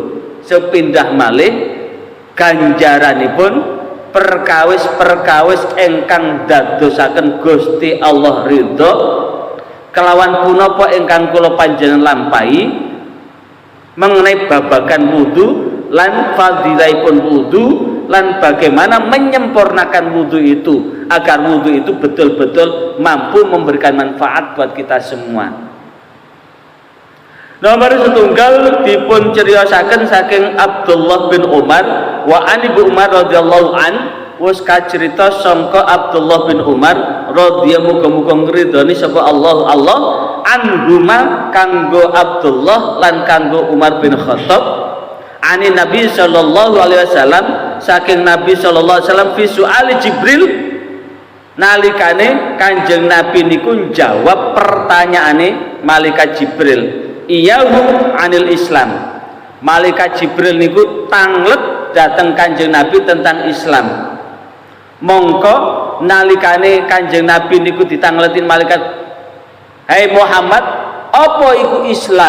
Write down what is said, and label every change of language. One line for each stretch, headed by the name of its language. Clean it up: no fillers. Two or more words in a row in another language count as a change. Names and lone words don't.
Javanese: Sepindah malih ganjaranipun perkawis ingkang dadosaken Gusti Allah ridho kelawan punapa ingkang kula panjenengan lampahi mengenai babagan wudu lan fadilaipun wudu lan
Indonesian: bagaimana menyempurnakan wudu itu agar wudu itu betul-betul mampu memberikan manfaat buat kita semua.
Javanese: Nomor setunggal dipun ceriosaken saking Abdullah bin Umar
Arabic: wa an Ibu Umar radhiyallahu an,
Javanese: wis kacerita sangka Abdullah bin Umar radhiyallahu muga-muga ngridoni sapa Allah anhuma kanggo Abdullah lan kanggo Umar bin Khattab
Arabic: ani Nabi sallallahu alaihi wasallam
Javanese: saking Nabi sallallahu alaihi wasallam
Arabic: fi su'ali Jibril
Javanese: nalikane Kanjeng Nabi niku jawab pertanyaane malaikat Jibril
Arabic: iyahu anil Islam.
Javanese: Malaikat Jibril niku tanglet dateng Kanjeng Nabi tentang Islam. Mongko nalikane Kanjeng Nabi niku ditangletin malaikat, "Hai Muhammad, apa iku Islam?"